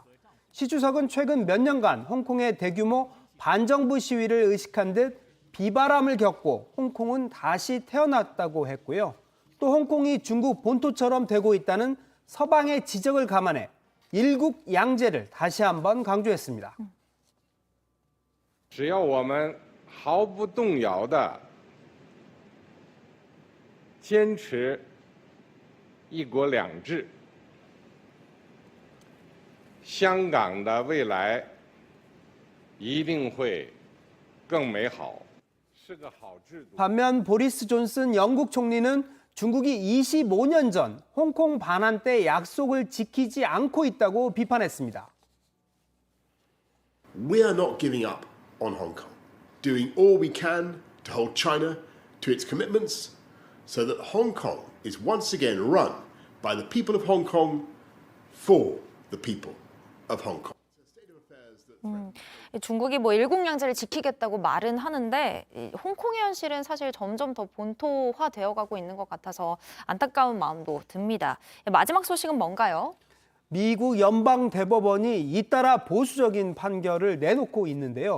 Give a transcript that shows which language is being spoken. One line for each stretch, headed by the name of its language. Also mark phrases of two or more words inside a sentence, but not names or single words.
Korean: 시 주석은 최근 몇 년간 홍콩의 대규모 반정부 시위를 의식한 듯 비바람을 겪고 홍콩은 다시 태어났다고 했고요. 또 홍콩이 중국 본토처럼 되고 있다는 서방의 지적을 감안해 일국 양제를 다시 한번 강조했습니다.
Chinese: 只要我们毫不动摇地坚持一国两制，香港的未来一定会更美好，是个好制度。
Korean: 반면 보리스 존슨 영국 총리는 중국이 25년 전 홍콩 반환 때 약속을 지키지 않고 있다고 비판했습니다.
English: We are not giving up on Hong Kong, doing all we can to hold China to its commitments so that Hong Kong is once again run by the people of Hong Kong for the people of Hong Kong.
Korean: 중국이 일국양제를 지키겠다고 말은 하는데 홍콩의 현실은 사실 점점 더 본토화되어 가고 있는 것 같아서 안타까운 마음도 듭니다. 마지막 소식은 뭔가요? 미국 연방대법원이 잇따라 보수적인 판결을 내놓고 있는데요.